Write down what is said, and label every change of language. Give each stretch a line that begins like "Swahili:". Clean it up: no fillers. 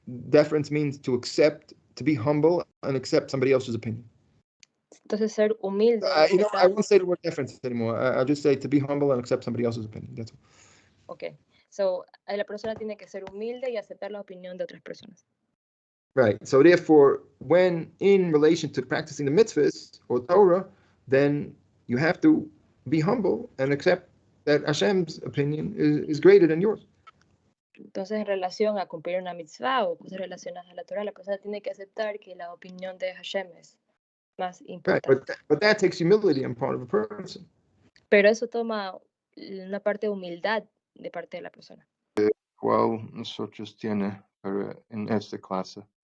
English: Deference means to accept, to be humble and accept somebody else's opinion.
Spanish: Entonces ser humilde.
English: I won't say the word deference anymore. I'll just say to be humble and accept somebody else's opinion. That's all. Okay.
Spanish: So la persona tiene que ser humilde y aceptar la opinión de otras personas.
English: Right. So therefore, when in relation to practicing the mitzvahs or Torah, then you have to be humble and accept that Hashem's opinion is greater than yours.
Spanish: Entonces, en relación a cumplir una mitzvah o cosas relacionadas a la Torah, la persona tiene que aceptar que la opinión de Hashem es más importante.
English: Right, but that takes humility on part of a person.
Spanish: Pero eso toma una parte de humildad de parte de la persona. ¿Cuál nosotros tiene en esta clase?